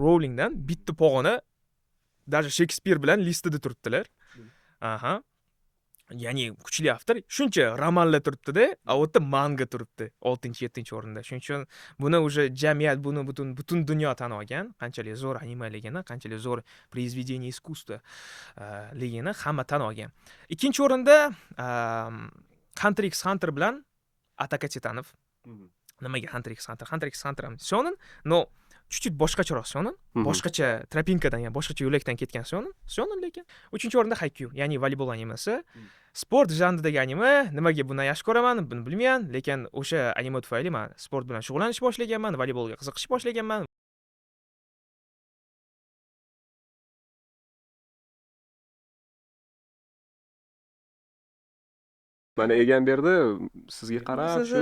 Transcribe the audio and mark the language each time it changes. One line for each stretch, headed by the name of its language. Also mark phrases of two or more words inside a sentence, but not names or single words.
Uzbek: Rowlingdan bitta pog'ona даже Shakespeare bilan listida turibdilar. Aha. Ya'ni kuchli avtor shuncha romanlar turibdi-da, a u yerda manga turibdi 6-7 o'rinda. Shuning uchun buni уже jamiyat buni butun dunyo tan olgan, qanchalik zo'r animaligini, qanchalik zo'r
Russian: произведение искусства
Uzbek: ligini hamma tan olgan. Ikkinchi o'rinda Hunter x Hunter bilan Ataka Titanov. Nimaga Hunter x Hunter? Hunter x Hunter ham shonen,
Russian: но чуть-чуть
Uzbek: boshqacharoq shonen, boshqacha tropinkadan, ya'ni boshqacha yo'lakdan ketgan shonen lekin. 3-o'rinda Haikyuu, ya'ni voleybol animasi. Sport janridagi anime, nimaga buni yaxshi ko'raman, buni bilmayman, lekin o'sha anime tufayli men sport bilan shug'ullanishni boshlaganman, voleybolga qiziqishni boshlaganman. Mana Egamberdi sizga qarab shu